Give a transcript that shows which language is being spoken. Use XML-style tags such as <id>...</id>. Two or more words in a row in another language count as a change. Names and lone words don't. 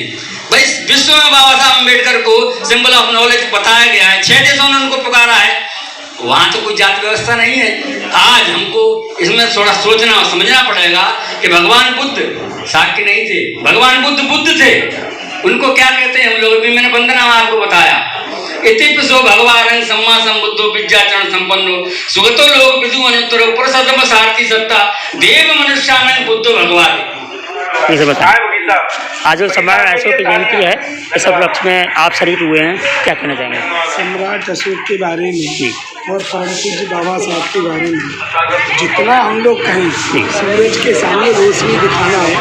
<hi>भाई विश्व में बाबा साहब अम्बेडकर को</hi> <en>symbol of knowledge</en> <hi>बताया गया है, 6 देशों ने उनको पुकारा है। वहाँ तो कोई जाति व्यवस्था नहीं है। आज हमको इसमें थोड़ा सोचना और समझना पड़ेगा कि भगवान बुद्ध शाक्य नहीं थे, भगवान बुद्ध थे। उनको क्या कहते हैं हम लोग? भी मैंने वंदना आपको बताया।</hi> <pi>इतिपिसो भगवान सम्मा संबुद्धो विद्याचरण संपन्नो सुगतो लोक विदु अनुत्तरो पुरुषोत्तम सारथी सत्ता देव मनुष्यानंद बुद्धो भगवान।</pi> <hi>आज सम्राट अशोक की जयंती है, इस उपलक्ष्य में आप शरीक हुए हैं, क्या कहना चाहेंगे? सम्राट अशोक के बारे में और परम पूज्य बाबा साहब के बारे में जितना हम लोग कहें, सूरज के सामने रोशनी दिखाना है।</hi>